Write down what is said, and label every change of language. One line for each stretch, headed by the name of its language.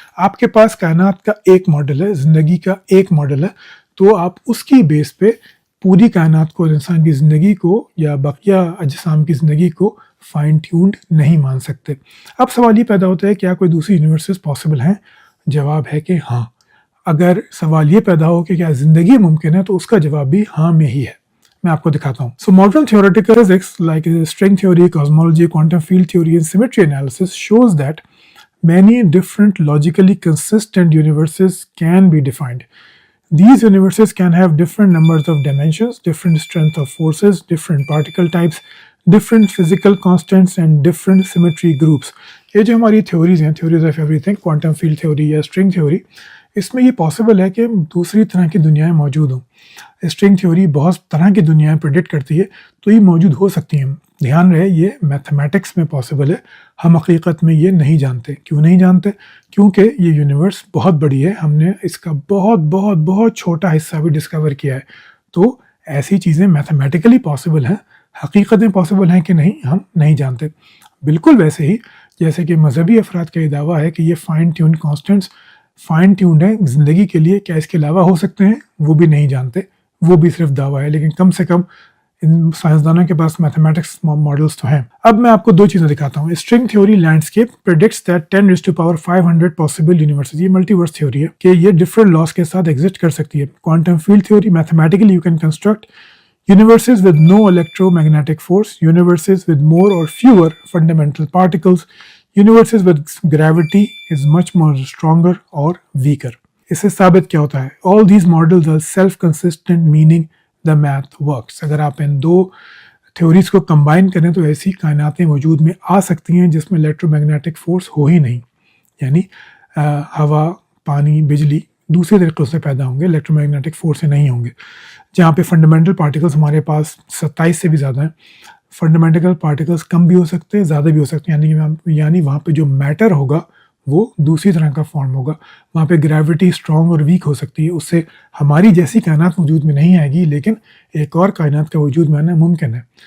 Urdu: آپ کے پاس کائنات کا ایک ماڈل ہے، زندگی کا ایک ماڈل ہے، تو آپ اس کی بیس پہ پوری کائنات کو، انسان کی زندگی کو یا بقیہ اجسام کی زندگی کو فائن ٹیونڈ نہیں مان سکتے. اب سوال یہ پیدا ہوتا ہے کیا کوئی دوسری یونیورسز پاسبل ہیں؟ جواب ہے کہ ہاں. اگر سوال یہ پیدا ہو کہ کیا زندگی ممکن ہے تو اس کا جواب بھی ہاں میں ہی ہے. میں آپ کو دکھاتا ہوں.
English: So modern theoretical physics like string theory, cosmology, quantum field theory and symmetry analysis shows that many different logically consistent universes can be defined. These universes can have different numbers of dimensions, different strength of forces, different particle types, different physical constants and different symmetry groups.
Urdu: یہ جو ہماری theories ہیں، theories of every thing, quantum field theory یا string theory, اس میں یہ possible ہے کہ دوسری طرح کی دنیایں موجود ہوں. اسٹرنگ تھیوری بہت طرح کی دنیایں پریڈکٹ کرتی ہے، تو یہ موجود ہو سکتی ہیں. دھیان رہے یہ میتھمیٹکس میں پاسبل ہے، ہم حقیقت میں یہ نہیں جانتے. کیوں نہیں جانتے؟ کیونکہ یہ یونیورس بہت بڑی ہے، ہم نے اس کا بہت بہت بہت چھوٹا حصہ بھی ڈسکور کیا ہے. تو ایسی چیزیں میتھمیٹیکلی پاسبل ہیں، حقیقتیں پاسبل ہیں کہ نہیں ہم نہیں جانتے. بالکل ویسے ہی جیسے کہ مذہبی افراد کا یہ دعویٰ ہے کہ یہ fine tune constants fine tuned ہے زندگی کے لیے، کیا اس کے علاوہ ہو سکتے ہیں؟ وہ بھی نہیں جانتے، وہ بھی صرف دعویٰ ہے. لیکن کم سے کم ان سائنسدانوں کے پاس میتھمیٹکس ماڈلس تو ہیں. اب میں آپ کو دو چیزیں دکھاتا ہوں.
English: string theory landscape predicts that 10⁵500 possible universes,
Urdu: یہ ملٹی ورس تھیوری ہے کہ یہ ڈفرنٹ لاس کے ساتھ ایگزسٹ کر سکتی ہے.
English: Quantum field theory mathematically you can construct universes with no electromagnetic force, universes with more or fewer fundamental particles, universes with gravity is much more stronger or weaker.
Urdu: اس سے ثابت کیا ہوتا ہے؟
English: all these models are self-consistent meaning the math works.
Urdu: اگر آپ ان دو theories کو combine کریں تو ایسی کائناتیں وجود میں آ سکتی ہیں جس میں الیکٹرو میگنیٹک فورس ہو ہی نہیں، یعنی ہوا، پانی، بجلی دوسرے طریقوں سے پیدا ہوں گے، الیکٹرو میگنیٹک فورس سے نہیں ہوں گے. جہاں پہ فنڈامنٹل پارٹیکلس ہمارے پاس 27 سے بھی زیادہ ہیں، فنڈامنٹل پارٹیکلس کم بھی ہو سکتے ہیں، زیادہ بھی ہو سکتے ہیں، یعنی وہاں پہ جو میٹر ہوگا وہ دوسری طرح کا فارم ہوگا، وہاں پہ گریوٹی اسٹرانگ اور ویک ہو سکتی ہے، اس سے ہماری جیسی کائنات وجود میں نہیں آئے گی، لیکن ایک اور کائنات کا وجود میں آنا ممکن ہے.